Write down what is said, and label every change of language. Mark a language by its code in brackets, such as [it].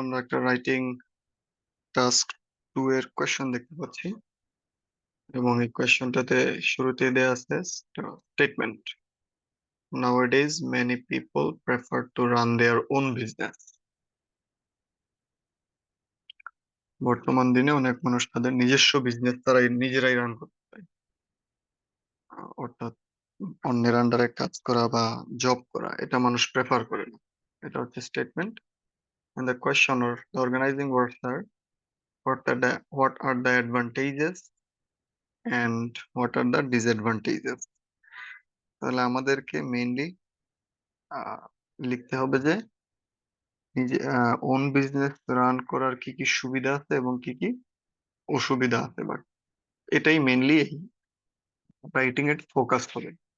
[bn] আমরা একটা writing task 2 এর কোয়েশ্চেন দেখতে পাচ্ছি এবং এই কোয়েশ্চেনটাতে শুরুতে দেয়া আছে statement. [en] Nowadays many people prefer to run their own business. [bn] বর্তমান দিনে অনেক মানুষ তাদের নিজস্ব বিজনেস তারাই নিজেরাই রান করতে চায়। অর্থাৎ অন্যের আন্ডারে কাজ করা বা জব করা এটা মানুষ প্রেফার করে না। এটা হচ্ছে statement. [en] And the question or the organizing words are what are the advantages and what are the disadvantages. [bn] তাহলে আমাদেরকে মেইনলি লিখতে হবে যে নিজে ওন বিজনেস রান করার কি কি সুবিধা আছে এবং কি কি অসুবিধা আছে, বাট এটাই মেইনলি এই রাইটিং এর ফোকাস হবে।